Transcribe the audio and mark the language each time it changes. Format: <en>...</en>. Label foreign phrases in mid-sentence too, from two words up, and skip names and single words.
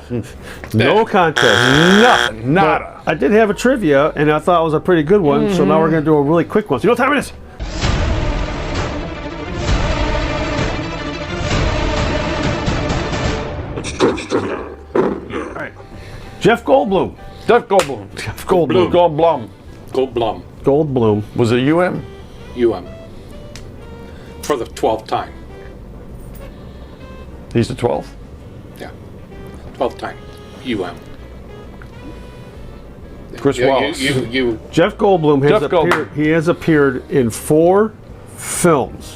<en>No contest. Nothing. Nada. But I did have a trivia, and I thought it was a pretty good one, so now we're going to do a really quick one. So you know what time it is? All right. Jeff Goldblum. Jeff Goldblum. Jeff Goldblum. Goldblum. Goldblum. Goldblum. Was it UM? For the 12th time. He's the 12th? Yeah. 12th time. Chris Wallace. Jeff Goldblum has Jeff Goldblum. He has appeared in 4 films.</en>